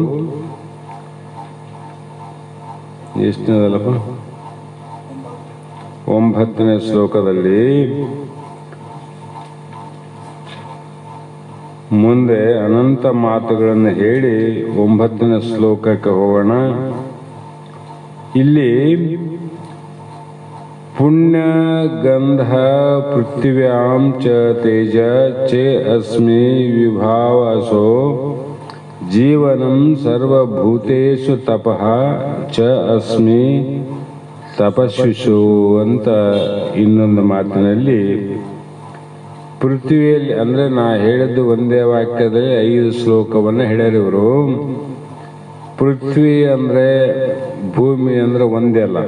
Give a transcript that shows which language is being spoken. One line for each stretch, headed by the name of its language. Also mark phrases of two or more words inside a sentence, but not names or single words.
Kannada: ಎಷ್ಟನೇದಲ್ಲಪ್ಪ 9ನೇ ಶ್ಲೋಕದಲ್ಲಿ ಮುಂದೆ ಅನಂತ ಮಾತುಗಳನ್ನು ಹೇಳಿ 9ನೇ ಶ್ಲೋಕಕ್ಕೆ ಹೋಗೋಣ. ಇಲ್ಲಿ
Sanskrit: ಪುಣ್ಯ ಗಂಧ ಪೃಥ್ವ್ಯಾಂ ಚ ತೇಜ ಚೇ ಅಸ್ಮಿ ವಿಭಾವಸೋ ಜೀವನಂ ಸರ್ವಭೂತೇಷು ತಪಃ ಚ ಅಸ್ಮಿ ತಪಸ್ವಿಷು
Kannada: ಅಂತ ಇನ್ನೊಂದು ಮಾತಿನಲ್ಲಿ ಪೃಥ್ವಿಯಲ್ಲಿ ಅಂದ್ರೆ ನಾ ಹೇಳಿದ್ದು ಒಂದೇ ವಾಕ್ಯದಲ್ಲಿ 5 ಶ್ಲೋಕವನ್ನು ಹೇಳ್ಯಾರಿವರು. ಪೃಥ್ವಿ ಅಂದ್ರೆ ಭೂಮಿ ಅಂದ್ರೆ ಒಂದೇ ಅಲ್ಲ.